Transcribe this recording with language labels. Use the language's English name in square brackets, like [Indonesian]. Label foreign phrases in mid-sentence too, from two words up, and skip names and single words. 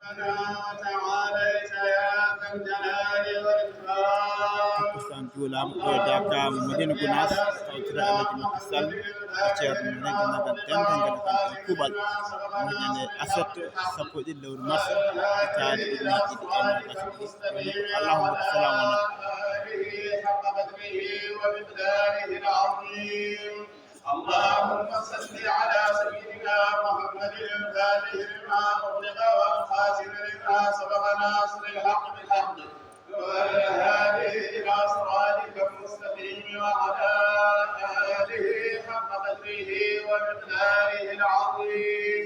[Arabic] وتعاليت يا ذا الجلال والإكرام. [Fula] takkusaan juulaama ɓoydaka mo Madina Gounass tawtira Alaji Macky Sall e ceerno men renndinagal dendagal kamɓe kuuɓal moƴƴande aset sappo e ɗiɗi lewru mars hitaande ujunnaje ɗiɗi e nogas e ɗiɗi joni [Arabic] اللهم السلام عليكم حق قدره ومقداره العظيم. اللهم صل على سيدنا محمد الفاتح لما أغلق والخاتم لما سبق ناصر الحق بالحق والهادي إلى صراطك المستقيم وعلى آله حق قدره ومقداره العظيم.